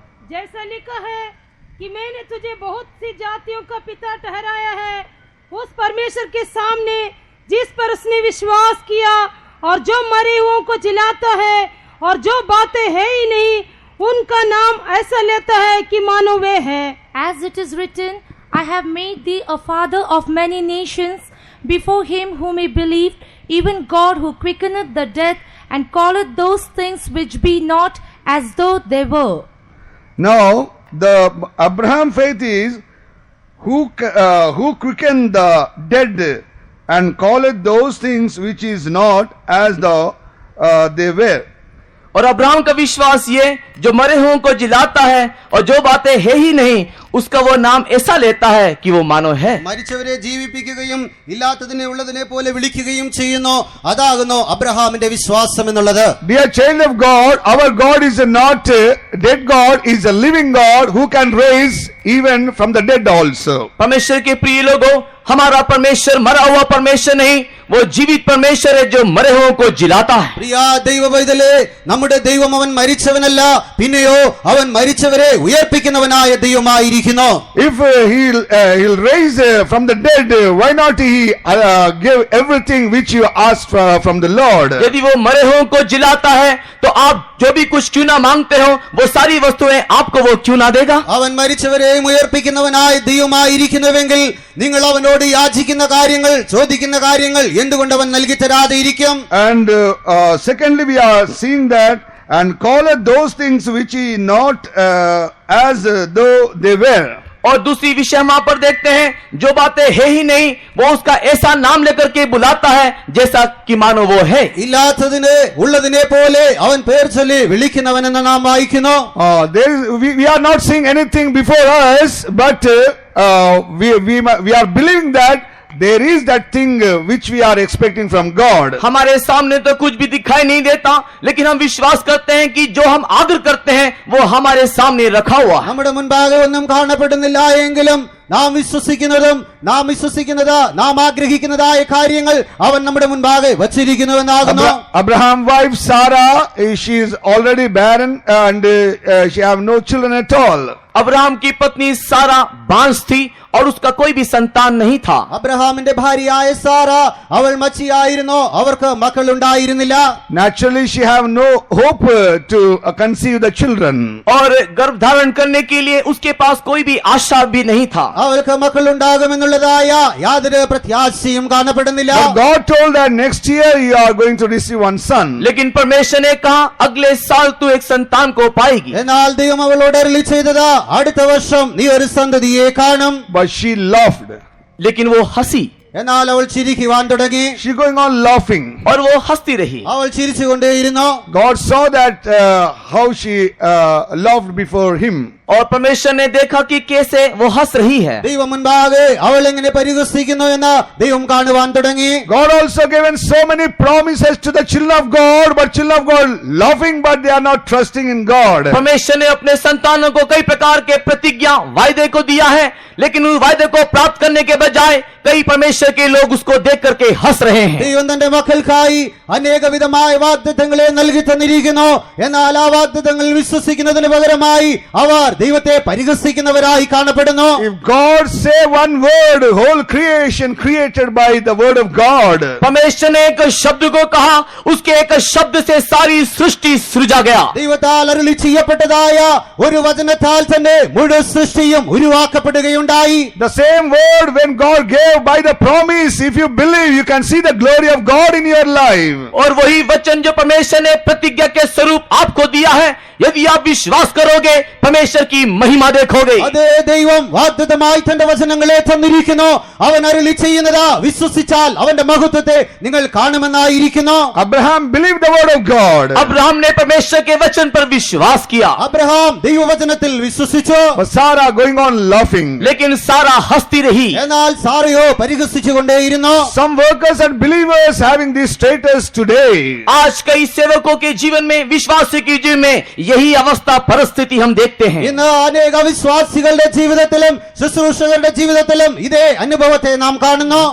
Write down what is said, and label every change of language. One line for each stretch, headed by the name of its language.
Hindi: जैसा लिखा है कि मैंने तुझे बहुत सी जातियों का पिता ठहराया है, उस परमेश्वर के सामने जिस पर उसने विश्वास किया और जो मरे हुओं को जिलाता है और जो बातें है ही नहीं उनका नाम ऐसा लेता है कि मानो वे है।
English: As it is written, I have made thee a father of many nations, before him whom he believed, even God who quickeneth the dead, and calleth those things which be not as though they were. Now, the Abraham faith is who quickened the dead and calleth those things which is not as though they were.
Hindi: और Abraham का विश्वास ये जो मरे हुओं को जिलाता है और जो बातें है ही नहीं उसका वो नाम ऐसा लेता है कि वो मानो है।
Malayalam: മരിച്ചവരെ ജീവിപ്പിക്കുകയും ഇല്ലാത്തതിനെ ഉള്ളതിനെ പോലെ വിളിക്കുകയും ചെയ്യുന്നു, അതാകുന്നു അബ്രഹാമിന്റെ വിശ്വാസം എന്നുള്ളത്.
English: Dear child of God, our God is not a dead God, is a living God who can raise even from the dead also.
Hindi: परमेश्वर के प्रिय लोगों, हमारा परमेश्वर मरा हुआ परमेश्वर नहीं, वो जीवित परमेश्वर है जो मरे हुओं को जिलाता है।
Malayalam: പ്രിയ ദൈവ പൈതലേ, നമ്മുടെ ദൈവം അവൻ മരിച്ചവനല്ല, പിന്നെയോ അവൻ മരിച്ചവരെ ഉയർപ്പിക്കുന്നവനായ ദൈവമായിരിക്കുന്നു.
English: If he'll raise from the dead, why not he give everything which you asked from the Lord?
Hindi: यदि वो मरे हुओं को जिलाता है तो आप जो भी कुछ क्यों ना मांगते हो वो सारी वस्तुएं आपको वो क्यों ना देगा?
Malayalam: അവൻ മരിച്ചവരെയും ഉയർപ്പിക്കുന്നവനായ ദൈവമായിരിക്കുന്നുവെങ്കിൽ നിങ്ങൾ അവനോട് യാചിക്കുന്ന കാര്യങ്ങൾ, ചോദിക്കുന്ന കാര്യങ്ങൾ എന്തുകൊണ്ട് അവൻ നൽകി തരാതെ ഇരിക്കും?
English: And secondly, we are seeing that and calleth those things which he not as though they were.
Hindi: और दूसरी विषय हम वहां पर देखते हैं जो बातें है ही नहीं वो उसका ऐसा नाम लेकर के बुलाता है जैसा कि मानो वो है।
Malayalam: ഇല്ലാത്തതിനെ ഉള്ളതിനെ പോലെ അവൻ പേർ ചൊല്ലി വിളിക്കുന്നവനെന്ന് നാം വായിക്കുന്നു.
English: We are not seeing anything before us, but we are believing that there is that thing which we are expecting from God.
Hindi: हमारे सामने तो कुछ भी दिखाई नहीं देता, लेकिन हम विश्वास करते हैं कि जो हम आग्रह करते हैं वो हमारे सामने रखा हुआ है।
Malayalam: നമ്മുടെ മുൻപാകെ ഒന്നും കാണപ്പെടുന്നില്ല എങ്കിലും നാം വിശ്വസിക്കുന്നത് നാം ആഗ്രഹിക്കുന്നതായ കാര്യങ്ങൾ അവൻ നമ്മുടെ മുൻപാകെ വച്ചിരിക്കുന്നുവെന്നാകുന്നു.
English: Abraham wife Sarah, she is already barren and she have no children at all.
Hindi: Abraham की पत्नी सारा बांझ थी और उसका कोई भी संतान नहीं था।
Malayalam: അബ്രഹാമിന്റെ ഭാര്യയായ സാറ അവൾ മച്ചിയായിരുന്നു, അവർക്ക് മക്കൾ ഉണ്ടായിരുന്നില്ല.
English: Naturally she have no hope to conceive the children.
Hindi: और गर्भ धारण करने के लिए उसके पास कोई भी आशा भी नहीं था.
Malayalam: അവൾക്ക് മക്കളുണ്ടാകുമെന്നുള്ളതായ യാതൊരു പ്രത്യാശയും കാണപ്പെടുന്നില്ല.
English: But God told that next year you are going to receive one son.
Hindi: लेकिन परमेश्वर ने कहा अगले साल तू एक संतान को पाएगी.
Malayalam: എന്നാൽ ദൈവം അവളോട് അരുളി ചെയ്തത് അടുത്ത വർഷം നീ ഒരു സന്തതിയെ കാണും.
English: But she laughed.
Hindi: लेकिन वो हंसी
Malayalam: എന്നാൽ അവൾ ചിരിക്കുവാൻ തുടങ്ങി.
English: She going on laughing.
Hindi: और वो हंसती रही.
Malayalam: അവൾ ചിരിച്ചുകൊണ്ടേയിരുന്നു.
English: God saw that how she laughed before him.
Hindi: और परमेश्वर ने देखा कि कैसे वो हंस रही है.
Malayalam: ദൈവം മുൻപാകെ അവൾ എങ്ങനെ പരിഹസിക്കുന്നു എന്ന് ദൈവം കാണുവാൻ തുടങ്ങി.
English: God also given so many promises to the children of God, but children of God laughing, but they are not trusting in God.
Hindi: परमेश्वर ने अपने संतानों को कई प्रकार के प्रतिज्ञा वायदे को दिया है, लेकिन उस वायदे को प्राप्त करने के बजाय कई परमेश्वर के लोग उसको देख करके हंस रहे हैं.
Malayalam: ദൈവം തന്റെ മക്കൾക്കായി അനേകവിധമായ വാഗ്ദത്തങ്ങളെ നൽകി തന്നിരിക്കുന്നു. എന്നാൽ ആ വാഗ്ദത്തങ്ങൾ വിശ്വസിക്കുന്നതിന് പകരമായി അവർ ദൈവത്തെ പരിഹസിക്കുന്നവരായി കാണപ്പെടുന്നു.
English: If God say one word, whole creation created by the word of God.
Hindi: परमेश्वर ने एक शब्द को कहा, उसके एक शब्द से सारी सृष्टि सृजा गया.
Malayalam: ദൈവത്താൽ അരുളി ചെയ്യപ്പെട്ടതായ ഒരു വചനത്താൽ തന്നെ മുഴുവൻ സൃഷ്ടിയും ഉരുവാക്കപ്പെടുകയുണ്ടായി.
English: The same word when God gave by the promise, if you believe, you can see the glory of God in your life.
Hindi: और वही वचन जो परमेश्वर ने प्रतिज्ञा के स्वरूप आपको दिया है, यदि आप विश्वास करोगे परमेश्वर की महिमा देखोगे.
Malayalam: അതേ ദൈവം വാഗ്ദത്തമായി തന്റെ വചനങ്ങളെ തന്നിരിക്കുന്നു. അവൻ അരുളി ചെയ്യുന്നത് വിശ്വസിച്ചാൽ അവന്റെ മഹത്വത്തെ നിങ്ങൾ കാണുമെന്നായിരിക്കുന്നു.
English: Abraham believed the word of God.
Hindi: Abraham ने परमेश्वर के वचन पर विश्वास किया,
Malayalam: അബ്രഹാം ദൈവവചനത്തിൽ വിശ്വസിച്ചു.
English: But Sarah going on laughing.
Hindi: लेकिन सारा हंसती रही.
Malayalam: എന്നാൽ സാറയോ പരിഹസിച്ചുകൊണ്ടേയിരുന്നു.
English: Some workers and believers having this status today.
Hindi: आज कई सेवकों के जीवन में, विश्वासी के जीवन में यही अवस्था परिस्थिति हम देखते हैं.
Malayalam: ഇന്ന് അനേക വിശ്വാസികളുടെ ജീവിതത്തിലും ശുശ്രൂഷകരുടെ ജീവിതത്തിലും ഇതേ അനുഭവത്തെ നാം കാണുന്നു.